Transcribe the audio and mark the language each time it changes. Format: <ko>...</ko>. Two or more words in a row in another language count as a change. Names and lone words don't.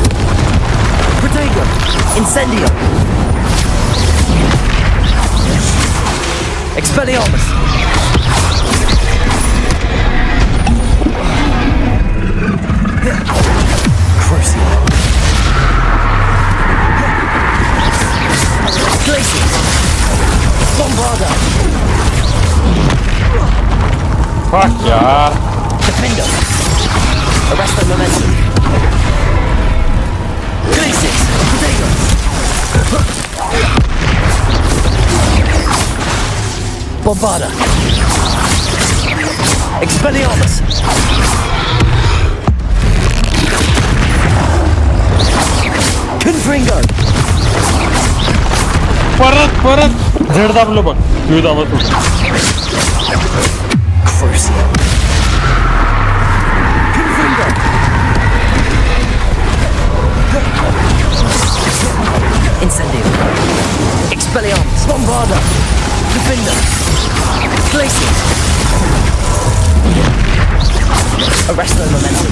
<la>Protego. Incendio. Expelliarmus. Crucio. Glacius. Bombarda.</la> <en>Fuck yeah.</en> <la>Defendo. Arresto momentum. Glacius. Protego. Bombarda. Expelliarmus. Confringo.</la> <mr>परत झड दाबलं बघ. तू दाबत होता.</mr> <la>Crucio. Confringo. Incendio. Expelliarmus. Bombarda. Defendo. Glacius. Arresto momentum.</la>